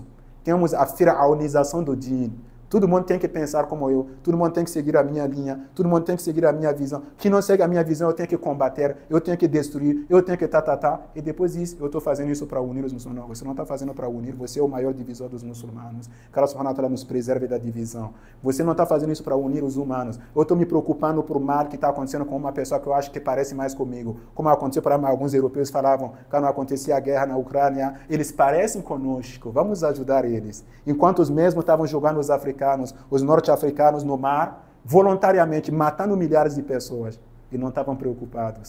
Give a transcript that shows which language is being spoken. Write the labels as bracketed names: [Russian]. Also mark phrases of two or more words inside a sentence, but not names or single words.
[Portuguese] Temos a firaunização do din. Todo mundo tem que pensar como eu, todo mundo tem que seguir a minha linha, todo mundo tem que seguir a minha visão. Quem não segue a minha visão, eu tenho que combater, eu tenho que destruir, eu tenho que e depois disso, eu estou fazendo isso para unir os muçulmanos. Não, você não está fazendo para unir, você é o maior divisor dos muçulmanos. Que Allah [Arabic] سبحانه وتعالى [Portuguese] nos preserve da divisão. Você não está fazendo isso para unir os humanos. Eu estou me preocupando por mal que está acontecendo com uma pessoa que eu acho que parece mais comigo. Como aconteceu para alguns europeus, falavam, quando acontecia a guerra na Ucrânia, eles parecem conosco, vamos ajudar eles. Enquanto os mesmos estavam jogando os africanos, os norte-africanos no mar, voluntariamente matando milhares de pessoas e não estavam preocupados.